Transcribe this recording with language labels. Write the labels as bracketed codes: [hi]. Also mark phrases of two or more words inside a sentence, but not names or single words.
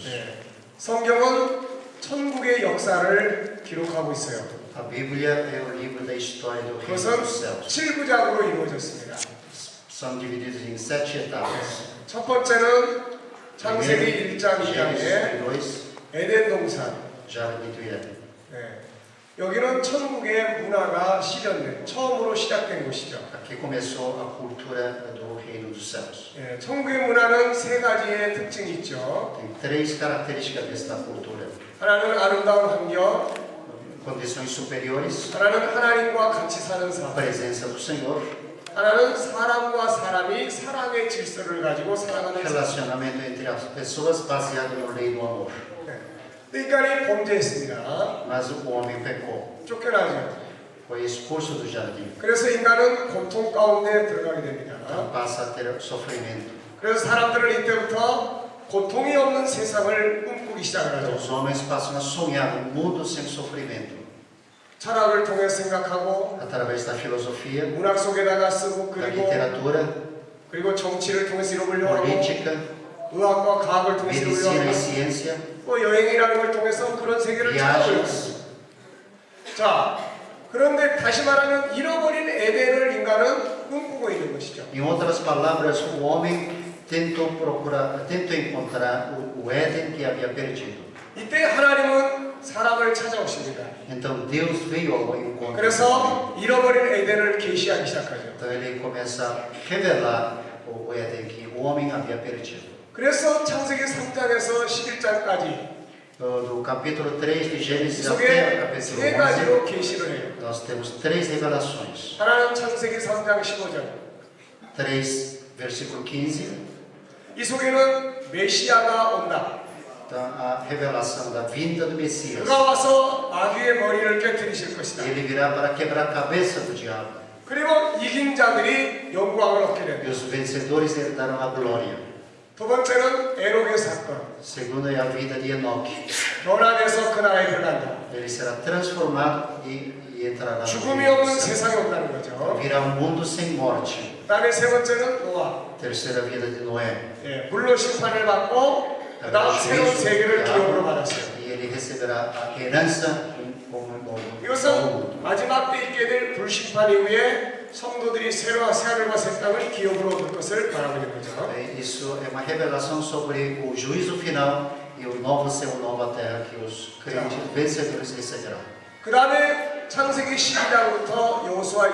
[ko] 네. 성경은 천국의 역사를 기록하고 있어요. [pt] A Bíblia é o livro da história do reino [ko] 그것은 [pt] dos céus. [ko] 7부작으로 이루어졌습니다. [pt] são divididos em 7 etapas. [ko] 첫 번째는 창세기 1장 2장에 [pt] Gênesis 2, [ko] 에덴 동산. [pt] Jardim do Éden. [ko] 네. 여기는 천국의 문화가 실현된 처음으로 시작된 곳이죠. [pt] Aqui começou a cultura do reino dos céus. [ko] 예, 천국의 문화는 세 가지의 특징이 있죠. [pt] Tem 3 características desta cultura: [ko] 하나는 아름다운 환경, [pt] condições superiores, [ko] 하나는 하나님과 같이 사는 [pt] a [ko] 삶, [pt] presença do Senhor, [ko] 하나는 사람과 사람이 사랑의 질서를 가지고 살아가는 삶. [pt] relacionamento entre as pessoas baseado no lei do amor. [ko] 네. 근데 인간이 범죄했습니다. [pt] Mas o homem pecou, [ko] 쫓겨나죠. [pt] foi expulso do jardim, [ko] 그래서 인간은 고통 가운데 들어가게 됩니다. [pt] então passa a ter sofrimento. [ko] 그래서 사람들은 이때부터 고통이 없는 세상을 꿈꾸기 시작을 [pt] Então [ko] 하죠. [pt] os homens passam a sonhar um mundo sem sofrimento. [ko] 철학을 통해 생각하고 [pt] Através da filosofia, [ko] 문학 속에다가 쓰고 [pt] da [ko] 그리고 [pt] literatura, [ko] 정치를 통해서 이루려고 하고 [pt] política, [ko] 의학과 과학을 통해서 이루려고 [pt] medicina e [ko] 하고 [pt] ciência, [ko] 또 여행이라는 걸 통해서 그런 세계를 찾아보려고 [pt] viagens. [ko] 합니다. 자, 그런데 다시 말하면 잃어버린 에덴을 인간은 꿈꾸고 있는 것이죠. [pt] Em outras palavras, o homem tentou encontrar o Éden que havia perdido. [ko] 이때 하나님은 사람을 찾아오십니다. [pt] Então Deus veio ao encontro. [ko] 그래서 잃어버린 에덴을 계시하기 시작하죠. [pt] Então ele começa a revelar o Éden que o homem havia perdido. [ko] 그래서 창세기 3장에서 11장까지 [pt] Do capítulo 3 de [ko] 이 [pt] Gênesis até o [ko] 속에 [pt] capítulo [ko] 세 [pt] 11, [ko] 가지로 계시를 해요. [pt] nós temos 3 revelações. [ko] 하나는 창세기 3장 15절. [pt] 3, versículo 15. [ko] 이 속에는 메시아가 온다. [pt] Então, a revelação da vinda do Messias. [ko] 그가 와서 마귀의 머리를 깨뜨리실 것이다. [pt] Ele virá para quebrar a cabeça do diabo. [ko] 그리고 이긴 자들이 영광을 얻게 [pt] E [ko] 된다. [pt] os vencedores herdarão a glória. [ko] 두 번째는 에녹의 사건. [pt] Segundo é a vida de Enoque. [ko] 변화돼서 그 나라에 들어간다. [pt] Ele será transformado e entrará no [ko] 죽음이 [pt] reino [ko] 없는 [pt] dos céus. [ko] 세상에 온다는 거죠. [pt] Virá um mundo sem morte. [ko] 그다음에 세 번째는 노아. [pt] Terceira vida de Noé. [ko] 예, 물로 심판을 받고 그다음 새로운 세계를 기업으로 받았어요. [pt] E ele receberá a herança como um novo mundo. [ko] 이것은 마지막 때 있게 될 불심판 이후에 성도들이 새로운 새하늘과 새 땅을 기업으로 얻을 것을 말하고 있는 거죠. [pt] Isso é uma revelação sobre o juízo final e o novo céu e nova terra que os crentes vencedores receberão. [ko] 그 다음에 창세기 12장부터 여호수아